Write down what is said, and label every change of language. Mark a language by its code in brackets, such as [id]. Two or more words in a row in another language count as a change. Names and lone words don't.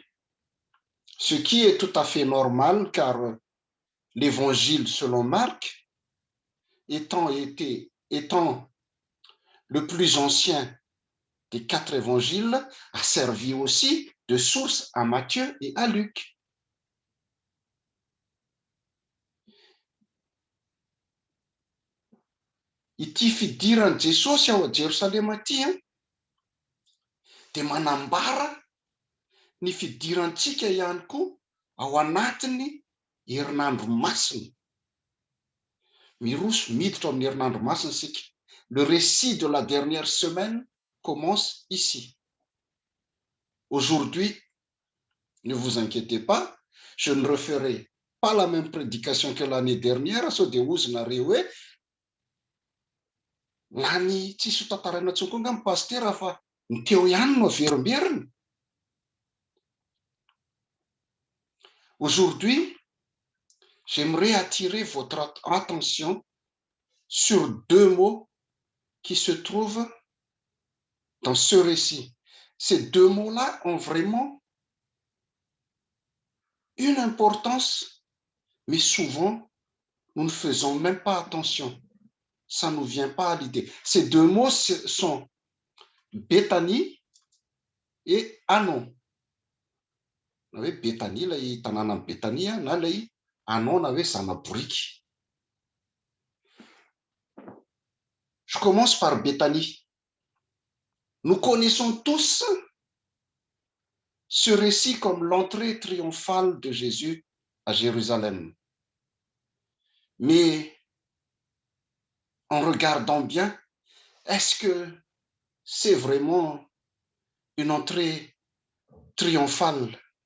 [fr] Ce qui est tout à fait normal, car l'évangile selon Marc, étant le plus ancien des 4 évangiles, a servi aussi de source à Matthieu et à Luc. [mg] Ity fidiran'i Jesosy ao a Jerosalema ity dia manambara ny fidirantsika ihany koa ao anatiny herinandro masina. Miditra amin'ny herinandro masina isika. [fr] Le récit de la dernière semaine commence ici. Aujourd'hui, ne vous inquiétez pas, je ne referai pas la même prédication que l'année dernière, [mg] sao dia ozonareo hoe lany tsisy ho tantarana tsoko nga ny pastera fa ny teo ihany no averimberina. [fr] Aujourd'hui, j'aimerais attirer votre attention sur 2 mots qui se trouvent dans ce récit. Ces 2 mots-là ont vraiment une importance, mais souvent, nous ne faisons même pas attention. Ça ne nous vient pas à l'idée. Ces 2 mots sont Béthanie et Anon. [mg] Na hoe Béthanie, ilay tanàna ny Béthanie, na ilay Anon na hoe zana-boriky. [fr] Je commence par Béthanie. Nous connaissons tous ce récit comme l'entrée triomphale de Jésus à Jérusalem. Mais en regardant bien, est-ce que c'est vraiment une entrée triomphale?